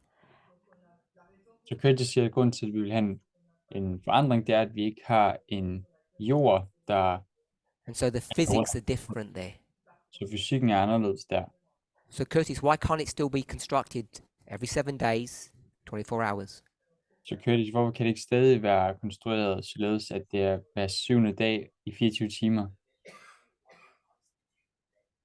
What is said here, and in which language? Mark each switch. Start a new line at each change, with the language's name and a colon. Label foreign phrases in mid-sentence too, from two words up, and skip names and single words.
Danish: Så Curtis siger, at grunden til, at vi vil have en forandring, det er, at vi ikke har en jord, der...
English: and so the physics are different there.
Danish: Så fysikken er anderledes der.
English: So Curtis, why can't it still be constructed every 7 days, 24 hours?
Danish: Så Curtis, hvorfor kan det ikke stadig være konstrueret således, at det er hver 7. dag i 24 timer?